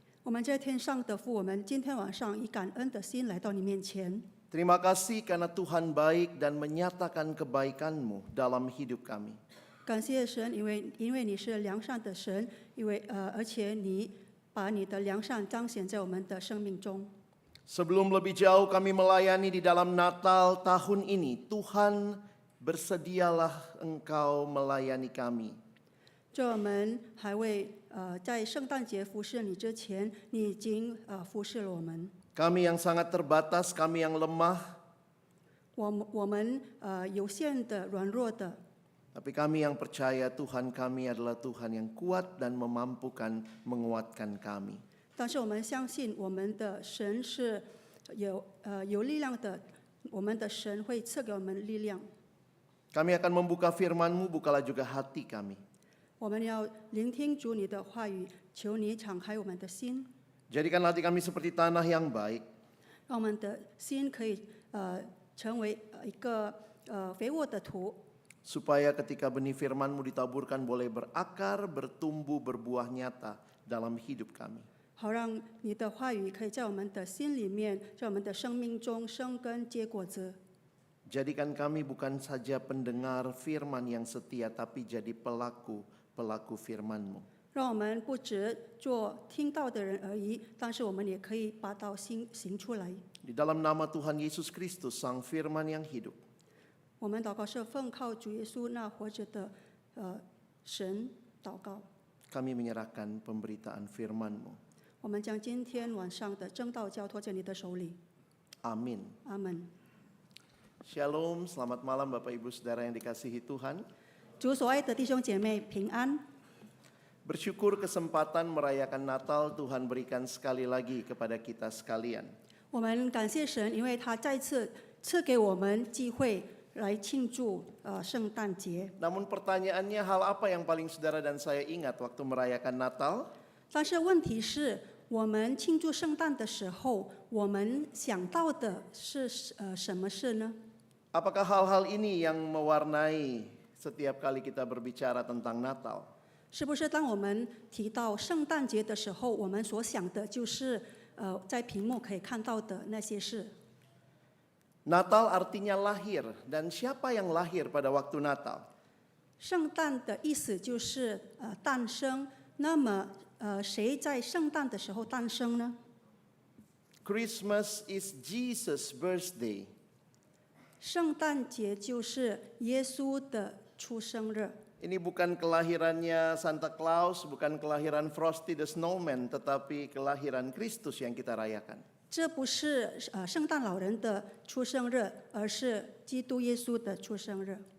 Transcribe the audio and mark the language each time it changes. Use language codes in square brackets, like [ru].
[zh] 我们在天上的父，我们今天晚上以感恩的心来到你面前。 [id] Terima kasih karena Tuhan baik dan menyatakan kebaikan-Mu dalam hidup kami. [zh] 感谢神，因为你是良善的神，而且你把你的良善彰显在我们的生命中。 [id] Sebelum lebih jauh kami melayani di dalam Natal tahun ini, Tuhan bersedialah Engkau melayani kami. [zh] 在我们还未在圣诞节服侍你之前，你已经服侍了我们。 [id] Kami yang sangat terbatas, kami yang lemah, [zh] 我们有限的、软弱的， [id] tapi kami yang percaya Tuhan kami adalah Tuhan yang kuat dan memampukan menguatkan kami. [zh] 但是我们相信我们的神是有力量的，我们的神会赐给我们力量。 [id] Kami akan membuka firman-Mu, bukalah juga hati kami. [zh] 我们要聆听主你的话语，求你敞开我们的心， [id] Jadikan hati kami seperti tanah yang baik, [zh] 让我们的心可以成为一个肥沃的土， [id] supaya ketika benih firman-Mu ditaburkan boleh berakar, bertumbuh, berbuah nyata dalam hidup kami. [zh] 好让你的话语可以在我们的心里面，在我们的生命中生根结果子。 [id] Jadikan kami bukan saja pendengar firman yang setia, tapi jadi pelaku firman-Mu. [zh] 让我们不只做听到的人而已，但是我们也可以把道行出来。 [id] Di dalam nama Tuhan Yesus Kristus, Sang Firman yang hidup, [zh] 我们祷告是奉靠主耶稣那活着的神祷告。 [id] kami menyerahkan pemberitaan firman-Mu. [zh] 我们将今天晚上的正道交托在你的手里。 [id] Amin. [zh] 阿门。 [id] Shalom, selamat malam Bapak Ibu Saudara yang dikasihi Tuhan. [zh] 主所爱的弟兄姐妹平安。 [id] Bersyukur kesempatan merayakan Natal Tuhan berikan sekali lagi kepada kita sekalian. [zh] 我们感谢神，因为他再次赐给我们机会来庆祝圣诞节。 [id] Namun pertanyaannya, hal apa yang paling saudara dan saya ingat waktu merayakan Natal? [zh] 但是问题是，我们庆祝圣诞的时候，我们想到的是什么事呢？ [id] Apakah hal-hal ini yang mewarnai setiap kali kita berbicara tentang Natal? [zh] 是不是当我们提到圣诞节的时候，我们所想的就是在屏幕可以看到的那些事？ [id] Natal artinya lahir, dan siapa yang lahir pada waktu Natal? [zh] 圣诞的意思就是诞生。那么谁在圣诞的时候诞生呢？ [en] Christmas is Jesus' birthday. [zh] 圣诞节就是耶稣的出生日。 [id] Ini bukan kelahirannya Santa Claus, bukan kelahiran Frosty the Snowman, tetapi kelahiran Kristus yang kita rayakan. [zh] 这不是圣诞老人的出生日，而是基督耶稣的出生日。